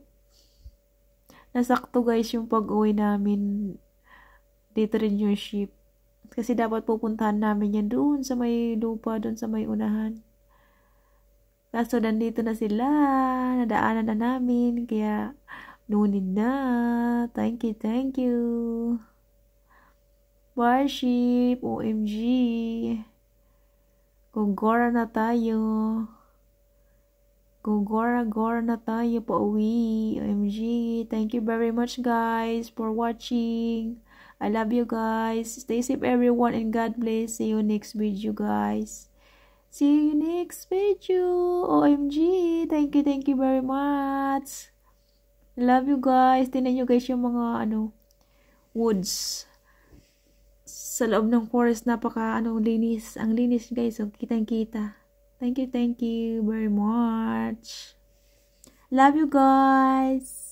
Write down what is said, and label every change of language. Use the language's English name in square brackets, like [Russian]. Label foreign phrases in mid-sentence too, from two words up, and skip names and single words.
[Filipino] Nasakto guys yung pag-uwi namin. Dito rin yung ship. Kasi dapat pupuntahan namin yan doon sa may lupa, doon sa may unahan. Kaso nandito na sila. Nadaanan na namin. Kaya, [English] no need na. Thank you. Worship! OMG! [Filipino] Gora na tayo. Gora na tayo pauwi. OMG. [English] Thank you very much guys for watching. I love you guys. Stay safe everyone and God bless. See you next video guys. See you next video. OMG. Thank you very much. Love you guys. [Filipino] Tingnan nyo guys yung mga woods. Sa loob ng forest, linis. Ang linis guys, so kitang-kita. [English] Thank you very much. Love you guys.